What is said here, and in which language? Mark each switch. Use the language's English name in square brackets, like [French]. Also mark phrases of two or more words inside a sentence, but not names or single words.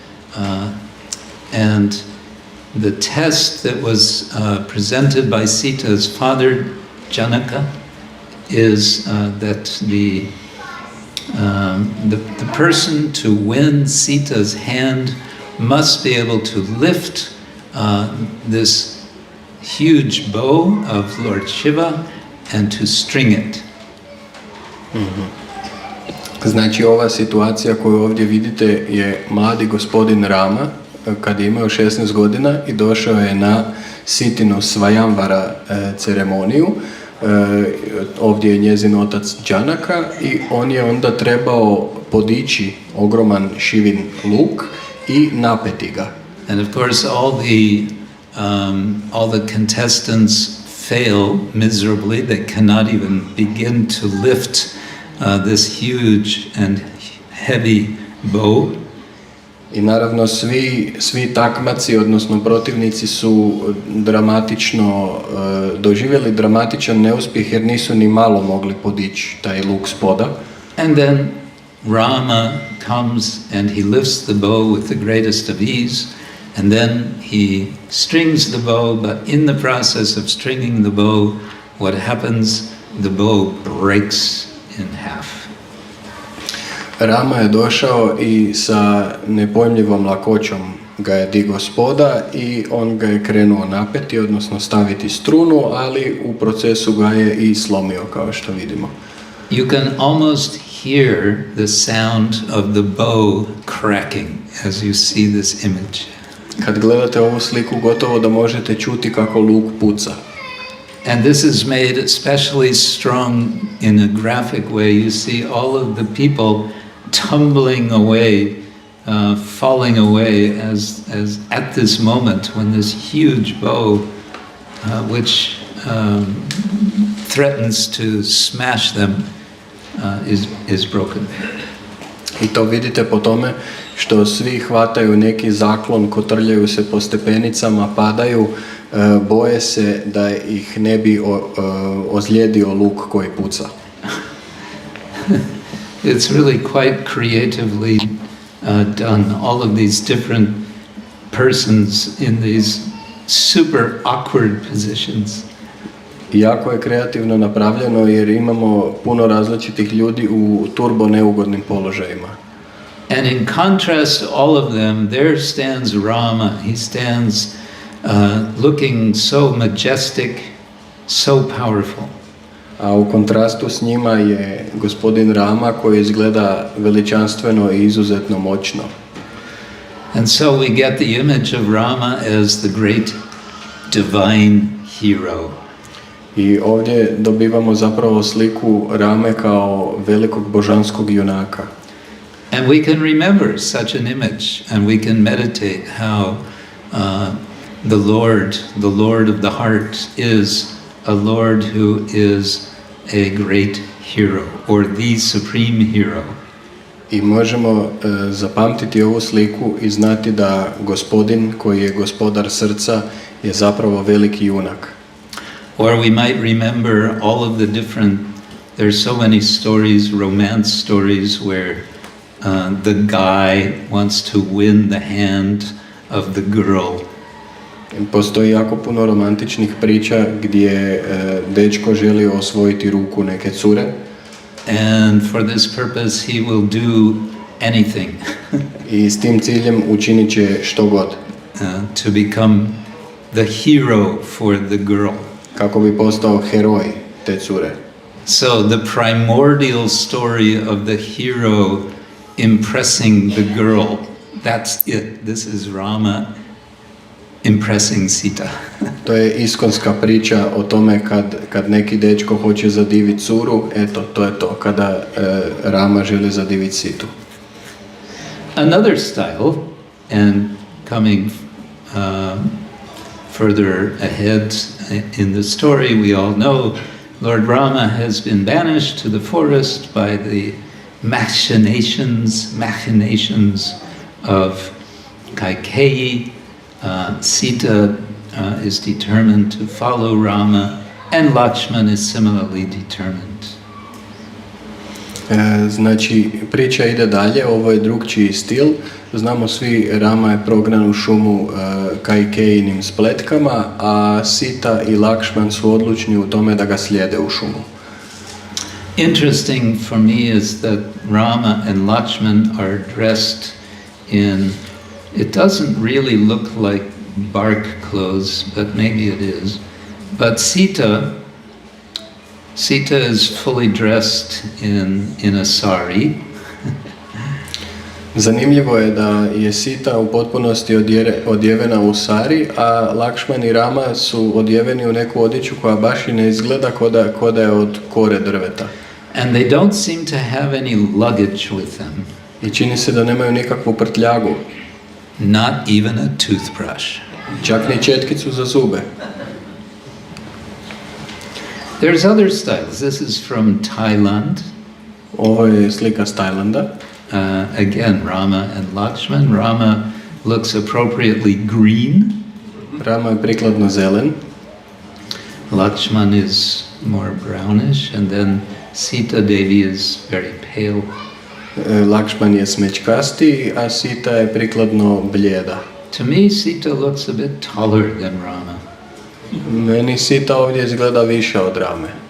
[English] and the test that was presented by Sita's father, Janaka, is that the person to win Sita's hand must be able to lift this huge bow of Lord Shiva and to string it. [Croatian] Znači ova situacija koju ovdje vidite je mladi gospodin Rama kad je imao 16 godina i došao je na Sitinu Svayamvara ceremoniju. Ovdje je njezin otac Janaka i on je onda trebao podići ogroman Shivin luk i napeti ga. [English] And of course all the contestants fail miserably. They cannot even begin to lift this huge and heavy bow. [Croatian] I naravno svi takmaci, odnosno protivnici su doživjeli dramatičan neuspjeh jer nisu ni malo mogli podići taj luk s poda. [English] And then Rama comes and he lifts the bow with the greatest of ease, And then he strings the bow, but in the process of stringing the bow, what happens? The bow breaks in half. [Croatian] Rama je došao i sa nepojmljivom lakoćom ga je digao spoda i on ga je krenuo napeti, odnosno staviti strunu, ali u procesu ga je i slomio, kao što vidimo. [English] You can almost hear the sound of the bow cracking as you see this image. [Croatian] Kad gledate ovu sliku, gotovo da možete čuti kako luk puca. [English] And this is made especially strong in a graphic way. You see all of the people tumbling away, falling away as at this moment when this huge bow, which threatens to smash them, is broken. [Croatian] I to vidite po tome što svi hvataju neki zaklon, kotrljaju se po stepenicama, padaju, boje se da ih ne bi ozlijedio luk koji puca. [English] It's really quite creatively done. All of these different persons in these super awkward positions. [Croatian] Jako je kreativno napravljeno jer imamo puno različitih ljudi u turbo neugodnim položajima. [English] And in contrast to all of them, there stands Rama. He stands looking so majestic, so powerful. [Croatian] A u kontrastu s njima je gospodin Rama koji izgleda veličanstveno i izuzetno moćno. [English] And so we get the image of Rama as the great divine hero. [Croatian] I ovdje dobivamo zapravo sliku Rame kao velikog božanskog junaka. [English] And we can remember such an image, and we can meditate how the Lord of the heart, is a Lord who is a great hero, or the supreme hero. [Croatian] I možemo zapamtiti ovu sliku i znati da gospodin koji je gospodar srca je zapravo veliki junak. [English] Or we might remember all of the different, there's so many stories, romance stories, where the guy wants to win the hand of the girl. [Croatian] Postoji jako puno romantičnih priča gdje dečko želi osvojiti ruku neke cure. [English] And for this purpose he will do anything. [Croatian] I s tim ciljem učinit će što god. [English] To become the hero for the girl. [Croatian] Kako bi postao heroj te cure. [English] So the primordial story of the hero impressing the girl, that's it. This is Rama impressing Sita. [Croatian] To je iskonska priča o tome kad neki dečko hoće zadiviti curu, eto, to je to, kada Rama želi zadiviti Situ. [English] Another style, and coming further ahead in the story, we all know Lord Rama has been banished to the forest by the machinations of Kaikeyi. Sita is determined to follow Rama, and Lakshman is similarly determined. [Croatian] Znači, priča ide dalje, ovo je drugčiji stil. Znamo svi, Rama je prognan u šumu Kaikejinim spletkama, a Sita i Lakshman su odlučni u tome da ga slijede u šumu. [English] Interesting for me is that Rama and Lakshman are dressed in, it doesn't really look like bark clothes, but maybe it is. But Sita is fully dressed in a sari. [Croatian] Zanimljivo je da je Sita u potpunosti odjevena u sari, a Lakshman i Rama su odjeveni u neku odjeću koja baš i ne izgleda ko da je od kore drveta. [English] And they don't seem to have any luggage with them. [Croatian] I čini se da nemaju nikakvu prtljagu. [English] Not even a toothbrush. [Croatian] Čak ni četkicu za zube. [English] There's other styles. This is from Thailand. [Croatian] Ovo je slika s Tajlanda. [English] Again, Rama and Lakshman. Rama looks appropriately green. [Croatian] Rama je prikladno zelen. [English] Lakshman is more brownish, and then Sita Devi is very pale. [Croatian] Lakshman je smečkasti, a Sita je prikladno blijeda. [English] To me, Sita looks a bit taller than Rama. [Croatian] Meni Sita ovdje izgleda više od Rame.